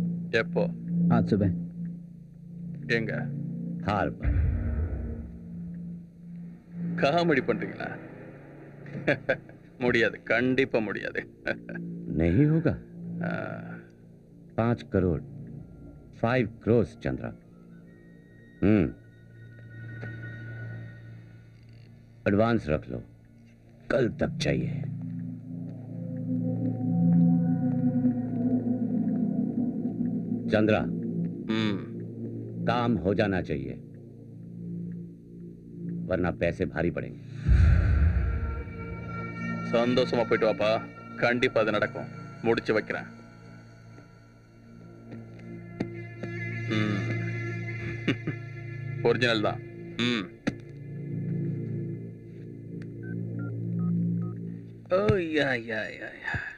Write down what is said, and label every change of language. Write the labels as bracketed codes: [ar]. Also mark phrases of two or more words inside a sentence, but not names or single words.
[ta] எப்போ? [hi] आज सुबह। [ta] எங்க? [hi] हार्बर। [ta] காமெடி பண்றீங்களா? முடியாது, கண்டிப்பா முடியாது। [hi] नहीं होगा। 5 करोड़ 5 crores चंद्रा। एडवांस रख लो, कल तक चाहिए। चंद्रा, काम हो जाना चाहिए, वरना पैसे भारी पड़ेंगे। [ta] சந்தோஷமா போயிட்டு வாப்பா, கண்டிப்பா அது நடக்கும், முடிச்சு வைக்கிறேன்। ஒரிஜினல் தான்। ஓ யா யா யா யா।